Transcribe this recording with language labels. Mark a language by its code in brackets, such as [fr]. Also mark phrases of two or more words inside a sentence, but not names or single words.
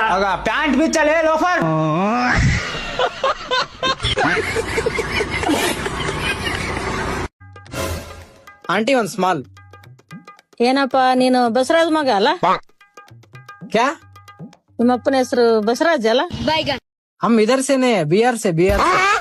[kn] ಆಗ ಪ್ಯಾಂಟ್ ಬಿಚ್ಚಲೆ ಲೋಫರ್. ಆಂಟಿ ಒಂದ್ ಸ್ಮಾಲ್. ಏನಪ್ಪ ನೀನು ಬಸವರಾಜ್ ಮಗ ಅಲ್ಲ? [hi] ಕ್ಯಾ? [kn] ನಿಮ್ಮಪ್ಪನ ಹೆಸರು ಬಸವರಾಜ್ ಅಲ್ಲ? [hi] हम इधर से नहीं, बिहार से, बिहार से.